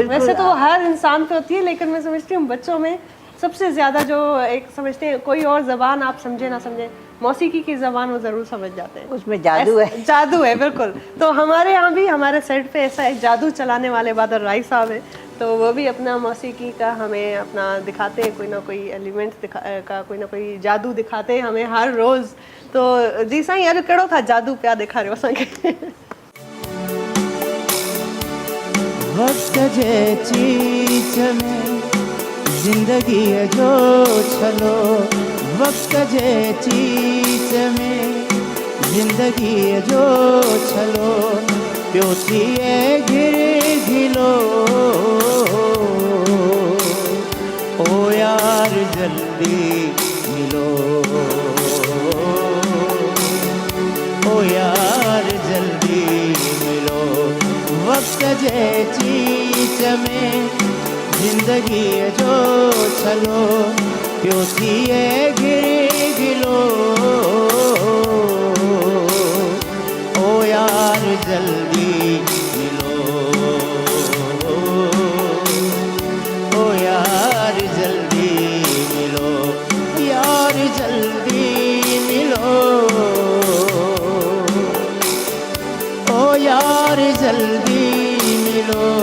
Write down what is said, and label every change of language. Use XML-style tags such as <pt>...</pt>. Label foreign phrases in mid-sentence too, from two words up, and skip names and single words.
<ur>ویسے تو ہر انسان پے ہوتی ہے، لیکن میں سمجھتی ہوں بچوں میں سب سے زیادہ جو ایک سمجھتے ہیں، کوئی اور زبان آپ سمجھے نہ سمجھے، موسیقی کی زبان وہ ضرور سمجھ جاتے ہیں. اس میں جادو ہے, جادو ہے، بالکل. تو ہمارے یہاں بھی ہمارے سیٹ پے ایسا ایک جادو چلانے والے بادل رائے صاحب ہیں، تو وہ بھی اپنا موسیقی کا ہمیں اپنا دکھاتے ہیں، کوئی نہ کوئی ایلیمنٹ کا کوئی نہ کوئی جادو دکھاتے ہیں ہمیں ہر روز.</ur> <sd>तो जी साईं, अरे कहिड़ो था जादू पिया ॾेखारियो असांखे? वक्त जे चीच में जिंदगी जो छलो, वक्त जे चीच में जिंदगी जो छलो, पियो थिए घिर घिलो,</sd> <ur>او یار جلدی ملو، او یار جلدی ملو.</ur> <sd>वक्त जे चीच में जिंदगी जो छलो, पियो थिए घिर गिलो</sd> <ur>او یار جلدی ملو او یار جلدی ملو یار جلدی ملو او یار جلدی ملو</ur>